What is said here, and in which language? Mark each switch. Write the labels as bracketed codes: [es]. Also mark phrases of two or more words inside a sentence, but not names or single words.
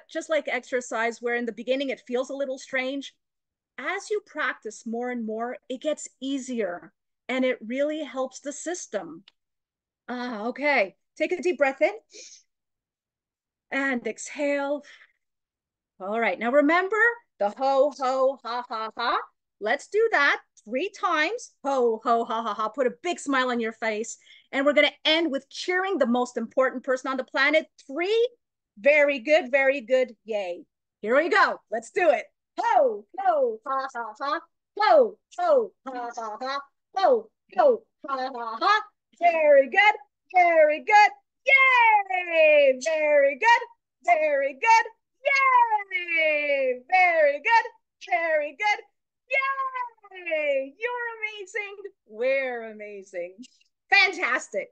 [en] Just like exercise, where in the beginning it feels a little strange, as you practice more and more, it gets easier and it really helps the system. Okay. Take a deep breath in and exhale. All right, now remember the ho, ho, ha, ha, ha. Let's do that 3 times. Ho, ho, ha, ha, ha. Put a big smile on your face. And we're going to end with cheering the most important person on the planet. 3. Very good, very good. Yay. Here we go. Let's do it. Ho, ho, ha, ha, ha. Ho, ho, ha, ha, ha. Ho, ho, ha, ha, ha. Very good, very good. Yay! Very good, very good. Yay! Very good. Very good. Yay! You're amazing. We're amazing. Fantastic.